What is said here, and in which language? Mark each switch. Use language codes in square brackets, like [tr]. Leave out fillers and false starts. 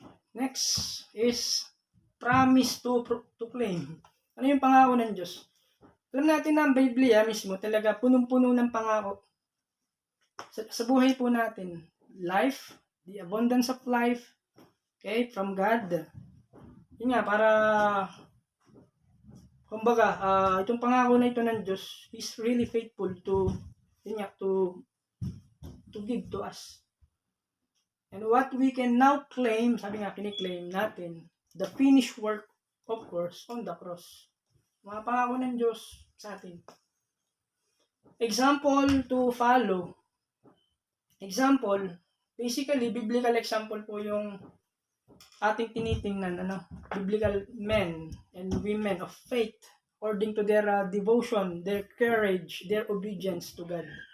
[en] Next is promise to claim. [tl] Ano yung pangako ng Diyos? Alam natin na ang Biblia mismo talaga punong-puno ng pangako sa buhay po natin. [en] Life, the abundance of life, okay, from God. [tl] Yun nga, para kumbaga, itong pangako na ito ng Diyos [en] is really faithful to, [tl] yun nga, [en] to give to us. And what we can now claim, [tl] sabi nga, kiniklaim natin, [en] the finished work, of course, on the cross. [tl] Mga pangako ng Diyos sa atin. [en] Example to follow. Example, basically, biblical example [tl] po yung ating tinitingnan, [en] biblical men and women of faith according to their devotion, their courage, their obedience to God.